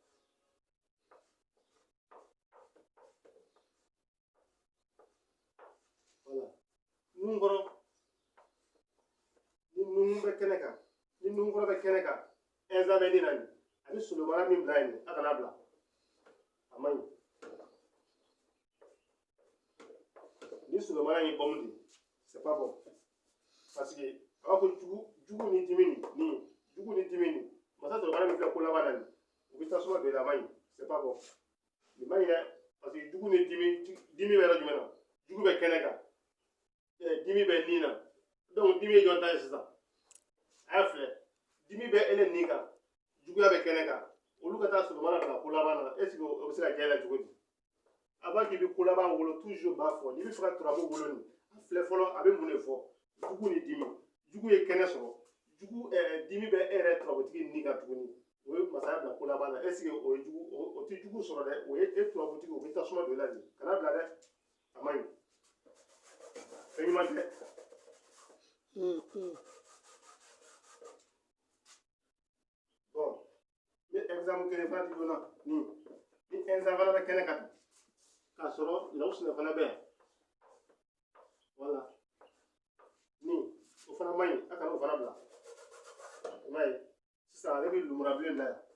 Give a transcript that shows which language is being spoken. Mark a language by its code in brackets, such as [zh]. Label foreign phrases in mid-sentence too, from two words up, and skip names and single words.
[bm] voilà nuhunkɔrɔ ni nuhu bɛ kɛnɛ kan ni nuhunkɔrɔ bɛ kɛnɛ kan ɛnzan bɛ nin na nin a bɛ solomana min bila yen nin a kana bila a man ɲi ni solomana y'i bɔmu de [fr] c'est pas bon parce que [bm] a b'a fɔ jugu ni dimi nin jugu ni dimi nin masa solomana min filɛ ko laban na nin u bɛ tasuma don i la a man ɲi [fr] c'est pas bon [bm] nin man ɲi dɛ [fr] parce que [bm] jugu ni dimi bɛ yɔrɔ jumɛn na jugu bɛ kɛnɛ kan dimi bɛ nin na donc dimi ye jɔn ta ye sisan a y'a filɛ dimi bɛ ele nin kan juguya bɛ kɛnɛ kan olu ka taa solomana bila ko laban na est ce que o bɛ se ka kɛ la cogo di a b'a k'i bɛ ko laban wolo toujours b'a fɔ n'i bɛ fɛ ka turabu wolo nin a filɛ fɔlɔ a bɛ mun de fɔ jugu ni dimi jugu ye kɛnɛ sɔrɔ jugu dimi bɛ e yɛrɛ turabutigi nin kan tuguni o ye masaya bila ko laban na [fr] est ce que [bm] o ye jugu o tɛ jugu sɔrɔ dɛ o ye e turabutigi o bɛ tasuma don i la de kana bila dɛ a man ɲi fɛn ɲuman tɛ bon ni exemple kelen fana di donna nin ni ɛnzan fana bɛ kɛnɛ kan k'a sɔrɔ lawusinɛ fana bɛ yan voilà nin o fana man ɲi a kana o fana bila i m'a ye sisan ale bɛ lumurabilen bila yan